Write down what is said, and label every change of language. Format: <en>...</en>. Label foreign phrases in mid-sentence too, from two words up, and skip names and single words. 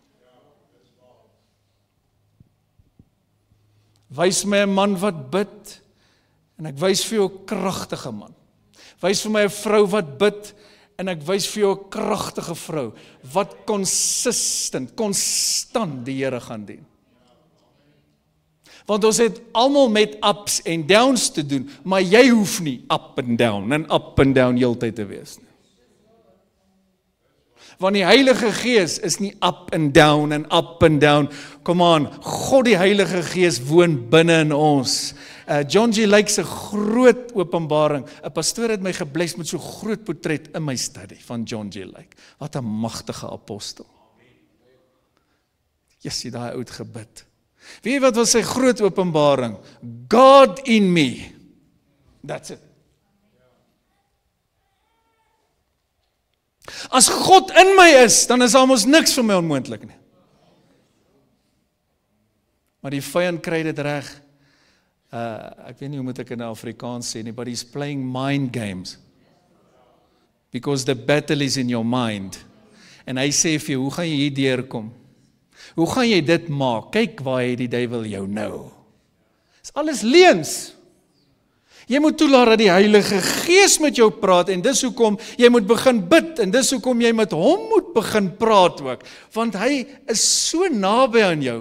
<af>Wys my 'n man wat bid, en ek wys vir jou 'n kragtige man. Wys vir my 'n vrou wat bid, en ek wys vir jou 'n kragtige vrou, wat konstant die Here gaan dien. Want ons het almal met ups en downs te doen, maar jy hoef nie</af> <en>up and down</en> <af>heeltyd te wees nie. Want die Heilige Gees is nie</af> <en>up and down.</en> <af>Kom aan, God die Heilige Gees woon binne in ons. John G. Lake se groot openbaring. 'n Pastoor het my gebless met so groot portret in my study van John G. Lake. Wat 'n magtige apostel. Jy daai oud gebid. Weet jy wat was sy groot openbaring?</af> <en>God in me. That's it.</en> <af>As God in my is, dan is almos niks vir my onmoontlik nie. Maar die vyand kry dit reg. Ek weet nie hoe moet ek in Afrikaans sê nie,</af> <en>but he's playing mind games. Because the battle is in your mind.</en> <af>En hy sê vir jou, hoe gaan jy hier deurkom? Hoe gaan jy dit maak? Kyk waar hy die duiwel jou nou. Dis alles leuns. Jy moet toelaat dat die Heilige Gees met jou praat, en dis hoekom jy moet begin bid, en dis hoekom jy met hom moet begin praat ook, want hy is so naby aan jou.</af>